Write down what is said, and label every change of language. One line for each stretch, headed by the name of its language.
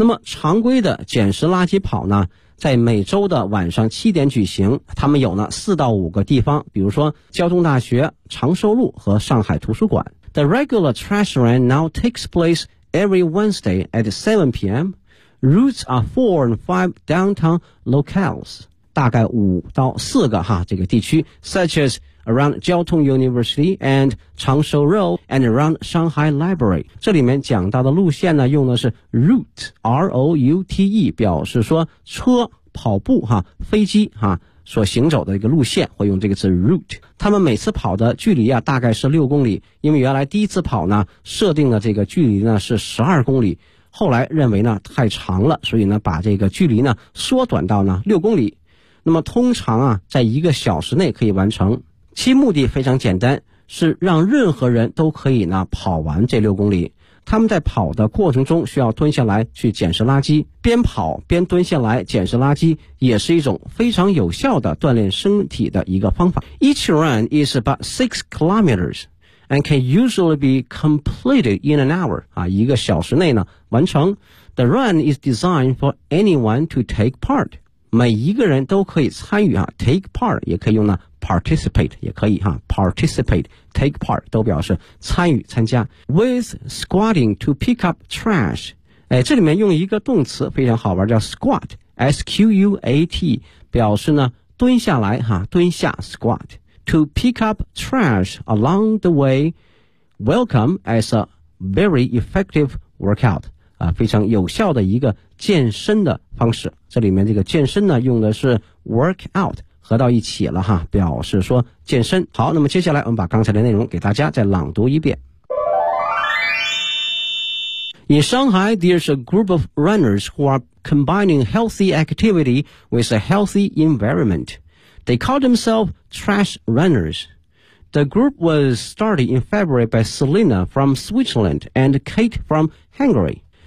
Chinese: 那么常规的捡拾垃圾跑呢，在每周的晚上七点举行，他们有呢四到五个地方，比如说交通大学、长寿路和上海图书馆。
English: The regular trash run now takes place every Wednesday at 7 p.m. Routes are 4 and 5 downtown locales,
Chinese: 大概五到四个哈这个地区，
English: such as around 交通 University and 长寿 Road and around Shanghai Library.
Chinese: 这里面讲到的路线呢，用的是 route, R-O-U-T-E, 表示说车、跑步、哈飞机哈所行走的一个路线，会用这个词 route。他们每次跑的距离啊大概是6公里，因为原来第一次跑呢设定的这个距离呢是12公里，后来认为呢太长了，所以呢把这个距离呢缩短到呢6公里。那么通常啊在一个小时内可以完成，其目的非常简单，是让任何人都可以呢跑完这6公里。他们在跑的过程中需要蹲下来去捡拾垃圾，边跑边蹲下来捡拾垃圾也是一种非常有效的锻炼身体的一个方法。
English: Each run is about 6 kilometers and can usually be completed in an hour,
Chinese: 啊，一个小时内呢完成。
English: The run is designed for anyone to take part,
Chinese: 每一个人都可以参与啊。 Take part 也可以用呢participate 也可以哈 participate, take part 都表示参与参加。
English: With squatting to pick up trash,
Chinese: 哎，这里面用一个动词非常好玩，叫
English: squat, S-Q-U-A-T,
Chinese: 表示呢蹲下来哈，蹲下
English: squat, to pick up trash along the way, welcome as a very effective workout,
Chinese: 啊，非常有效的一个健身的方式。这里面这个健身呢用的是 workout,合到一起了哈，表示说健身。好，那么接下来我们把刚才的内容给大家再朗读一遍。
English: In Shanghai, there's a group of runners who are combining healthy activity with a healthy environment. They call themselves trash runners. The group was started in February by Selena from Switzerland and Kate from Hungary.